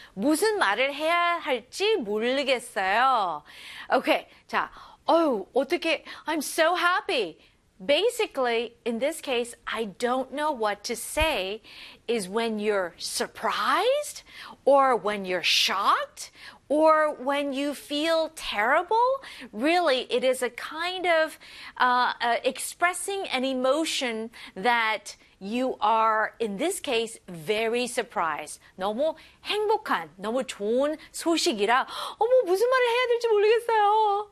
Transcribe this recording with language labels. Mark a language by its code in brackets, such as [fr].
[ko] 무슨 말을 해야 할지 모르겠어요. [en] Okay, [ko] 자, [en] oh, [ko] 어떻게, [en] I'm so happy. Basically, in this case, I don't know what to say is when you're surprised or when you're shocked or when you feel terrible. Really, it is a kind of expressing an emotion that you are, in this case, very surprised. [ko] 너무 행복한, 너무 좋은 소식이라 어머, 무슨 말을 해야 될지 모르겠어요.